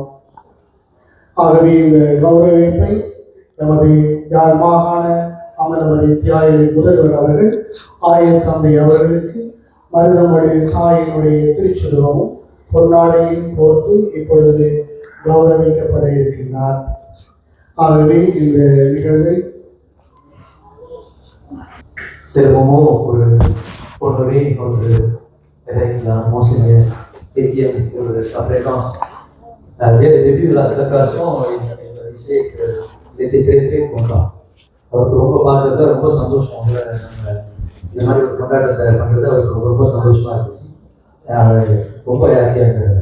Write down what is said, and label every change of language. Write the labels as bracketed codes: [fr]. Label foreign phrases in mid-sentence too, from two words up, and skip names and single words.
[ta] ஆகவே இந்த கௌரவிப்பை எமது யாழ் மாகாண அமலவரி தியாய முதல்வர் அவர்கள் ஆயர் தந்தை அவர்களுக்கு மருதமடு தாயினுடைய திருச்சுருவமும் பொன்னாடையும் போர்த்து இப்பொழுது கௌரவிக்கப்பட இருக்கின்றார். ஆகவே இந்த நிகழ்வை [fr] C'est le moment pour honorer notre évêque, Monseigneur Étienne, pour sa présence. Dès le début de la célébration, il disait qu'il était très très content. [ta] அவருக்கு ரொம்ப பார்க்கறது ரொம்ப சந்தோஷம். இந்த மாதிரி ஒரு கொண்டாட்டத்தை பண்ணுறது அவருக்கு ரொம்ப சந்தோஷமா இருந்துச்சு. ரொம்ப ஹாப்பியாக இருந்தது.